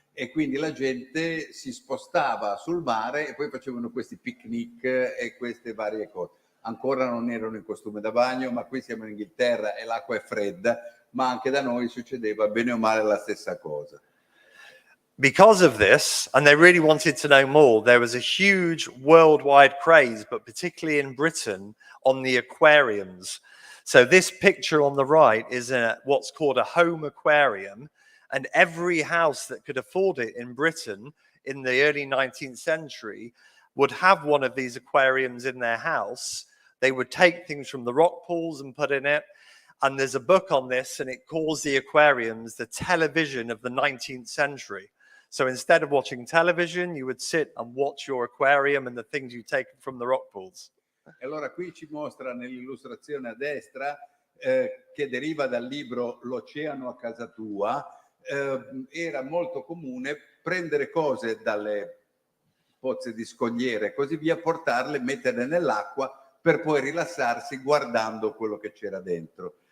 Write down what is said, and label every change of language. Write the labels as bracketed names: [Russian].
[Italian] E quindi la gente si spostava sul mare e poi facevano questi picnic e queste varie cose. Ancora non erano in costume da bagno, ma qui siamo in Inghilterra e l'acqua è fredda, ma anche da noi succedeva bene o male la stessa cosa. [English] Because of this, and they really wanted to know more, there was a huge worldwide craze, but particularly in Britain, on the aquariums. So this picture on the right is what's called a home aquarium. And every house that could afford it in Britain in the early 19th century would have one of these aquariums in their house. They would take things from the rock pools and put in it. And there's a book on this, and it calls the aquariums the television of the 19th century. So instead of watching television, you would sit and watch your aquarium and the things you take from the rock pools. [Italian] E allora qui ci mostra nell'illustrazione a destra, che deriva dal libro L'oceano a casa tua, era molto comune prendere cose dalle pozze di scogliere e così via, portarle, metterle nell'acqua per poi rilassarsi guardando quello che c'era dentro.